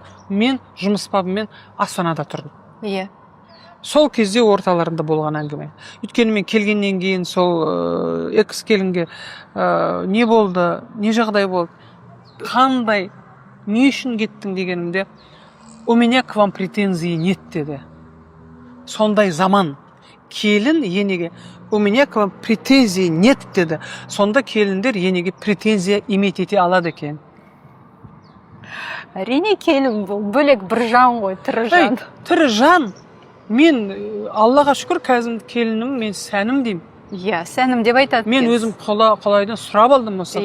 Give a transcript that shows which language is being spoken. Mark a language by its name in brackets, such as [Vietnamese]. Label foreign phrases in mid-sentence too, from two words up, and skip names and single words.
[Kazakh] Мен жұмыс бабымен Астанада тұрдым. Иә. Сол кезде орталарында болған әңгіме. Өйткені мен келгеннен кейін сол экс келінге не болды, не жағдай болды, қандай, не үшін кеттің дегенімде, [Russian] у меня к вам претензии нет деді. [Kazakh] Сондай заман. Келін енеге, [Russian] у меня к вам претензии нет деді. [Kazakh] Сонда келіндер енеге [Russian] претензия иметь [Kazakh] ете алады екен. Әрине келін бұл бөлек бір жан ғой, тірі жан. Тірі жан. Мен Аллаға шүкір қазір келінім, мен сәнім деймін. Иә, сәнім деп айтады. Мен өзім қолайдан сұрап алдым осы